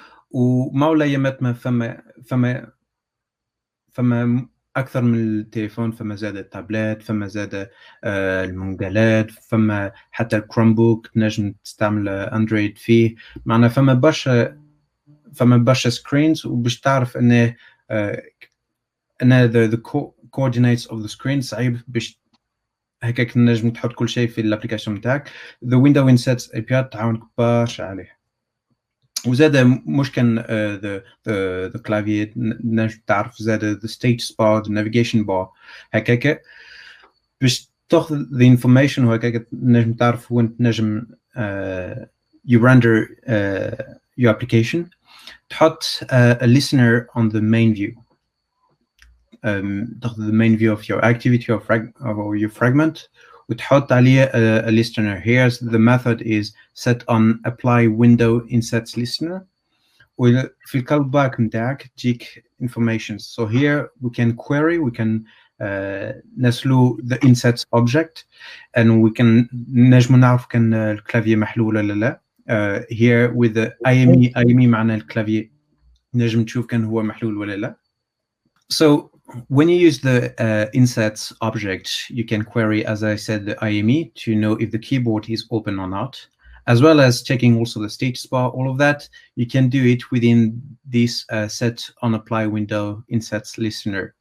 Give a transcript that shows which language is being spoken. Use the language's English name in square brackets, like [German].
[Arabic] وما ولا يمات ما فما اكثر من التليفون، فما زاد التابلت، فما زاد المنقلات، فما حتى الكروم بوك تنجم تستعمل اندرويد فيه. معنا فما برشا سكرينز، وباش تعرف انه [English] the coordinates of the screen [Arabic] صعيب باش هكاك نجم تحط كل شيء في الابليكيشن نتاعك. [English] the window insets API [Arabic] تعاونك برشا عليه. وزاد مش كان the clavier، نجم تعرف زاد [English] the status bar، the navigation bar، [Arabic] هكاك باش تاخذ [English] the information، [Arabic] وهكاك نجم تعرف وين نجم [English] you render your application. تحط a listener on the main view. تاخذ the main view of your activity or your fragment، [Arabic] وتحط عليه [English] a listener. Here the method is set on apply window insets listener، [Arabic] وفي الكالباك نتاعك تجيك [English] informations. So here we can query، we can [Arabic] نسلو [English] the insets object، and we can [Arabic] نجم نعرف كان الكلافيي محلول ولا لا. [English] here with the IME [Arabic] معنى الكلافيي نجم تشوف كان هو محلول ولا لا. [English] So when you use the insets object, you can query, as I said, the IME to know if the keyboard is open or not, as well as checking also the status bar. All of that, you can do it within this set on apply window insets listener.